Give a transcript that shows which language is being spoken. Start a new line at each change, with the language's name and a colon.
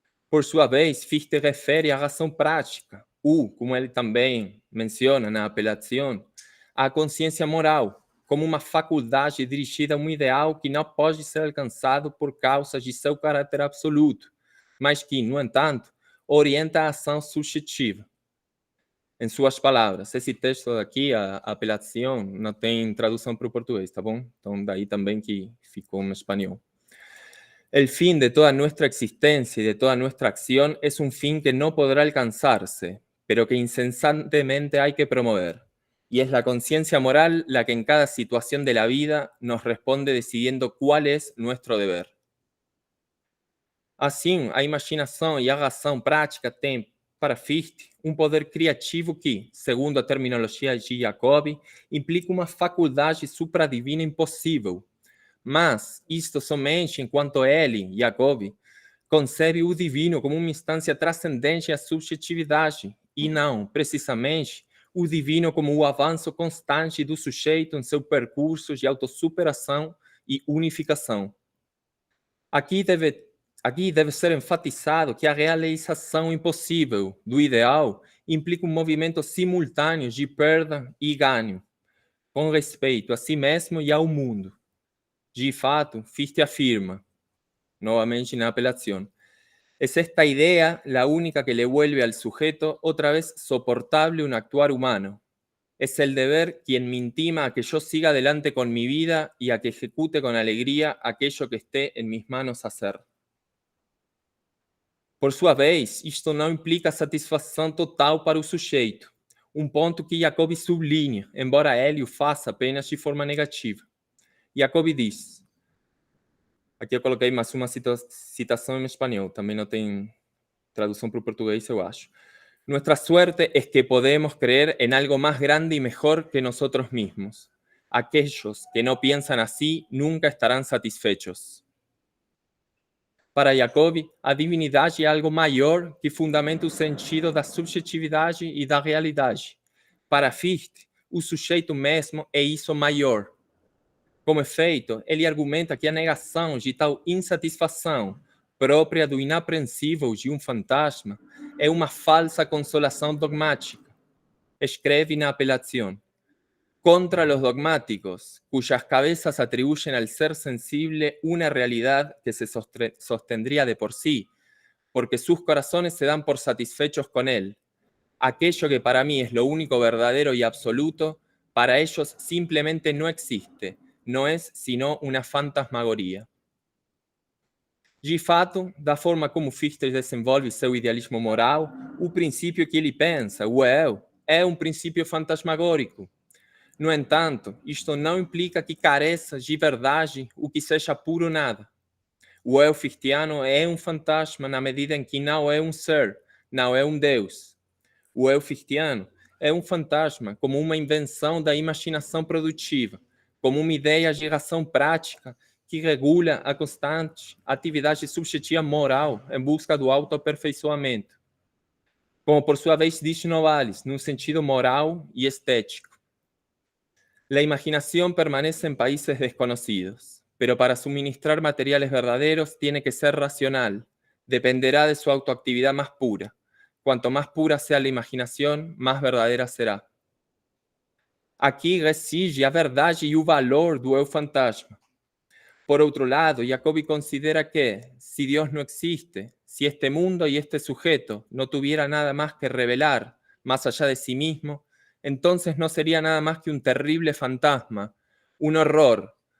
Portuguese: Por sua vez, Fichte refere à razão prática, ou, como ele também menciona na apelação, à consciência moral, como uma faculdade dirigida a um ideal que não pode ser alcançado por causa de seu caráter absoluto, mas que, no entanto, orienta a ação subjetiva. Em suas palavras, esse texto aqui, a apelação, não tem tradução para o português, tá bom? Então, daí também que ficou em espanhol.
Spanish: El fin de toda nuestra existencia y de toda nuestra acción es un fin que no podrá alcanzarse, pero que incesantemente hay que promover. Y es la conciencia moral la que en cada situación de la vida nos responde decidiendo cuál es nuestro deber.
Portuguese: Assim, a imaginação e a razão prática têm, para Fichte, um poder criativo que, segundo a terminologia de Jacobi, implica uma faculdade supradivina impossível. Mas isto somente enquanto ele, Jacobi, concebe o divino como uma instância transcendente à subjetividade e não, precisamente, o divino como o avanço constante do sujeito em seu percurso de autossuperação e unificação. Aqui deve ser enfatizado que a realização impossível do ideal implica um movimento simultâneo de perda e ganho, com respeito a si mesmo e ao mundo. De fato, Fichte afirma,
Spanish: nuevamente na apelación, es esta idea la única que le vuelve al sujeto otra vez soportable un actuar humano. Es el deber quien me intima a que yo siga adelante con mi vida y a que ejecute con alegría aquello que esté en mis manos hacer.
Portuguese: Por sua vez, isto não implica satisfação total para o sujeito, um ponto que Jacobi sublinha, embora ele o faça apenas de forma negativa. Jacobi diz, aqui eu coloquei mais uma citação em espanhol, também não tem tradução para o português, eu acho.
Spanish: Nuestra suerte es que podemos creer en algo más grande y mejor que nosotros mismos. Aquellos que no piensan así nunca estarán satisfechos.
Portuguese: Para Jacobi, a divinidade é algo maior que fundamenta o sentido da subjetividade e da realidade. Para Fichte, o sujeito mesmo é isso maior. Como efeito, ele argumenta que a negação de tal insatisfação, própria do inapreensível de um fantasma, é uma falsa consolação dogmática. Escreve na apelação:
Spanish: contra los dogmáticos, cuyas cabezas atribuyen al ser sensible una realidad que se sostendría de por sí, porque sus corazones se dan por satisfechos con él. Aquello que para mí es lo único verdadero y absoluto, para ellos simplemente no existe,
Portuguese: não é
Spanish: sino
Portuguese: uma fantasmagoria. De fato, da forma como Fichte desenvolve seu idealismo moral, o princípio que ele pensa, o eu, é um princípio fantasmagórico. No entanto, isto não implica que careça de verdade o que seja puro nada. O eu fichtiano é um fantasma na medida em que não é um ser, não é um Deus. O eu fichtiano é um fantasma como uma invenção da imaginação produtiva, como uma ideia de razão prática que regula a constante atividade subjetiva moral em busca do autoaperfeiçoamento. Como por sua vez diz Novalis, num sentido moral e estético.
Spanish: La imaginación permanece en países desconocidos, pero para suministrar materiales verdaderos tiene que ser racional, dependerá de su autoactividad más pura. Cuanto más pura sea la imaginación, más verdadera será.
Portuguese: Aqui reside a verdade e o valor do eu fantasma. Por outro lado, Jacobi considera que,
Spanish: si Dios no existe, si este mundo y este sujeto no tuviera nada más que revelar, más allá de sí mismo, entonces no sería nada más que un terrible fantasma, un horror.